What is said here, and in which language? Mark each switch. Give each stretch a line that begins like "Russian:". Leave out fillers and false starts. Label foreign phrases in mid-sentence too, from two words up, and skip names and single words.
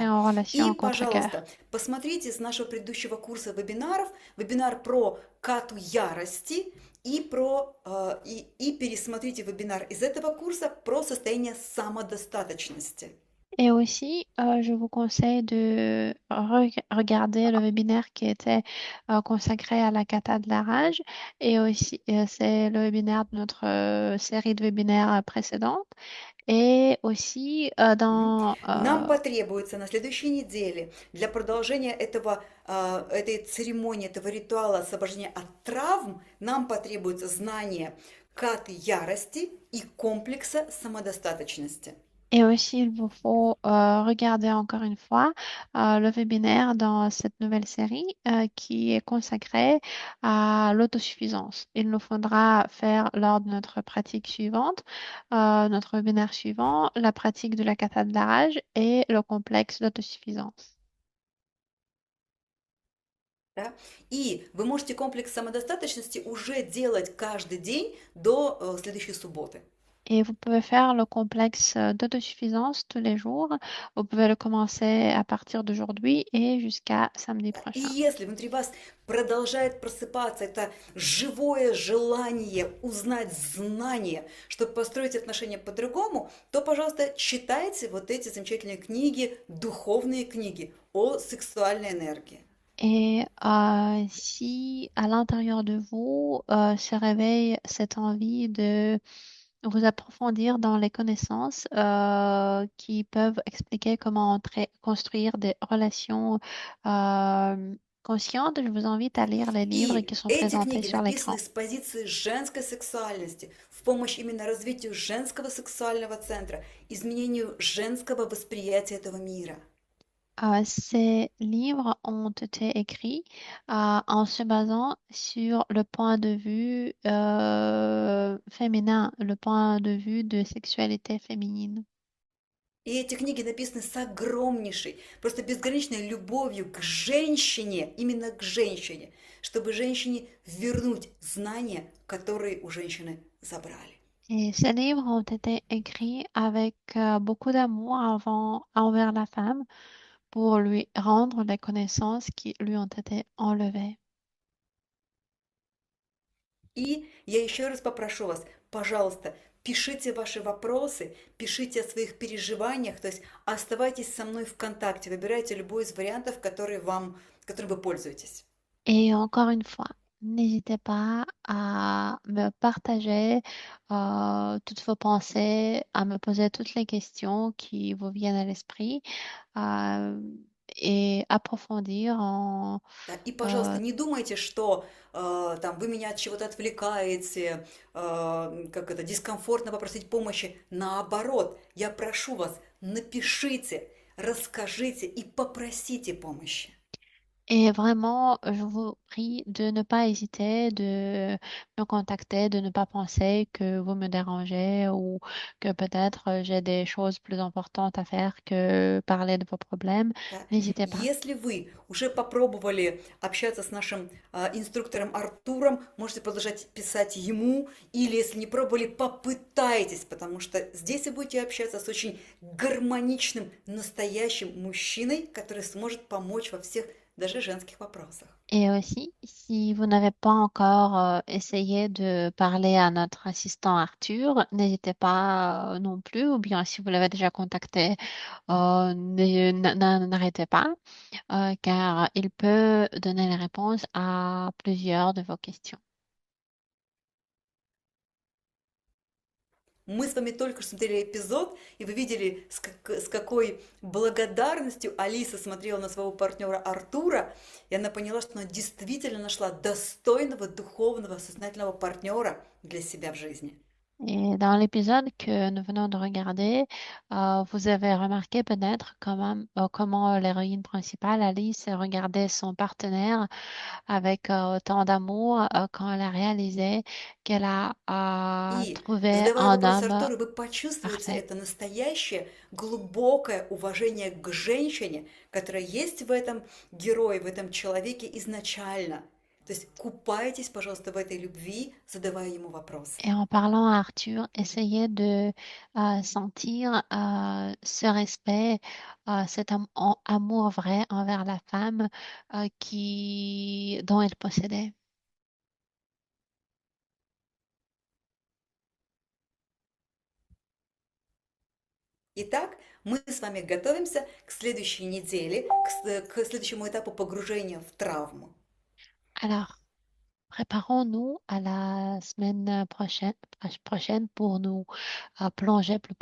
Russian: Да. en И,
French: relation contre-cœur.
Russian: пожалуйста, посмотрите с нашего предыдущего курса вебинаров, вебинар про кату ярости и пересмотрите вебинар из этого курса про состояние самодостаточности.
French: Et aussi, je vous conseille de regarder le webinaire qui était consacré à la kata de la rage. Et aussi, c'est le webinaire de notre série de webinaires précédente. Et aussi,
Russian: Нам потребуется на следующей неделе для продолжения этой церемонии, этого ритуала освобождения от травм, нам потребуется знание каты ярости и комплекса самодостаточности.
French: Et aussi, il vous faut regarder encore une fois le webinaire dans cette nouvelle série qui est consacrée à l'autosuffisance. Il nous faudra faire lors de notre pratique suivante, notre webinaire suivant, la pratique de la kata de la rage et le complexe d'autosuffisance.
Russian: Да? И вы можете комплекс самодостаточности уже делать каждый день до следующей субботы.
French: Et vous pouvez faire le complexe d'autosuffisance tous les jours. Vous pouvez le commencer à partir d'aujourd'hui et jusqu'à samedi
Russian: И
French: prochain.
Russian: если внутри вас продолжает просыпаться это живое желание узнать знания, чтобы построить отношения по-другому, то, пожалуйста, читайте вот эти замечательные книги, духовные книги о сексуальной энергии.
French: Et si à l'intérieur de vous se réveille cette envie de vous approfondir dans les connaissances qui peuvent expliquer comment construire des relations conscientes, je vous invite à lire les livres
Russian: И
French: qui sont
Russian: эти
French: présentés
Russian: книги
French: sur l'écran.
Russian: написаны с позиции женской сексуальности, в помощь именно развитию женского сексуального центра, изменению женского восприятия этого мира.
French: Ces livres ont été écrits en se basant sur le point de vue féminin, le point de vue de sexualité féminine.
Russian: И эти книги написаны с огромнейшей, просто безграничной любовью к женщине, именно к женщине, чтобы женщине вернуть знания, которые у женщины забрали.
French: Et ces livres ont été écrits avec beaucoup d'amour envers la femme pour lui rendre les connaissances qui lui ont été enlevées.
Russian: И я еще раз попрошу вас, пожалуйста, пишите ваши вопросы, пишите о своих переживаниях, то есть оставайтесь со мной в контакте, выбирайте любой из вариантов, которым вы пользуетесь.
French: Et encore une fois, n'hésitez pas à me partager toutes vos pensées, à me poser toutes les questions qui vous viennent à l'esprit et approfondir en...
Russian: Да, и, пожалуйста, не думайте, что там, вы меня от чего-то отвлекаете, как это, дискомфортно попросить помощи. Наоборот, я прошу вас, напишите, расскажите и попросите помощи.
French: Et vraiment, je vous prie de ne pas hésiter, de me contacter, de ne pas penser que vous me dérangez ou que peut-être j'ai des choses plus importantes à faire que parler de vos problèmes.
Russian: Да.
French: N'hésitez pas.
Russian: Если вы уже попробовали общаться с нашим инструктором Артуром, можете продолжать писать ему, или если не пробовали, попытайтесь, потому что здесь вы будете общаться с очень гармоничным, настоящим мужчиной, который сможет помочь во всех даже женских вопросах.
French: Et aussi, si vous n'avez pas encore essayé de parler à notre assistant Arthur, n'hésitez pas non plus, ou bien si vous l'avez déjà contacté, n'arrêtez pas, car il peut donner les réponses à plusieurs de vos questions.
Russian: Мы с вами только что смотрели эпизод, и вы видели, с какой благодарностью Алиса смотрела на своего партнера Артура, и она поняла, что она действительно нашла достойного, духовного, сознательного партнера для себя в жизни.
French: Et dans l'épisode que nous venons de regarder, vous avez remarqué peut-être comment l'héroïne principale, Alice, regardait son partenaire avec autant d'amour quand elle a réalisé qu'elle a
Russian: И,
French: trouvé
Russian: задавая
French: un
Russian: вопрос
French: homme
Russian: Артуру, вы почувствуете
French: parfait.
Russian: это настоящее, глубокое уважение к женщине, которое есть в этом герое, в этом человеке изначально. То есть купайтесь, пожалуйста, в этой любви, задавая ему вопросы.
French: Et en parlant à Arthur, essayez de sentir ce respect, cet amour vrai envers la femme dont il possédait.
Russian: Итак, мы с вами готовимся к следующей неделе, к следующему этапу погружения в травму.
French: Alors, préparons-nous à la semaine prochaine pour nous plonger plus